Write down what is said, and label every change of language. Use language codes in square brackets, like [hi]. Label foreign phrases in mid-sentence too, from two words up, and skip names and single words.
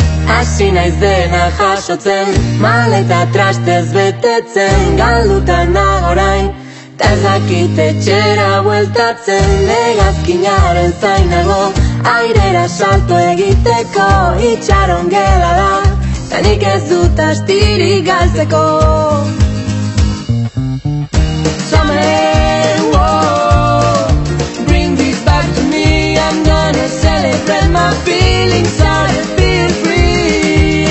[eu] Hasi naiz dena jasotzen, maleta trastez betetzen, galduta nago orain, ta ez dakit etxera bueltatzen, hegazkinaren zainago, airera salto egiteko, itxaron gela da, ta nik ez dut astirik galtzeko. [en] Summer, whoa, bring this back to me, I'm gonna celebrate my feelings, I feel free.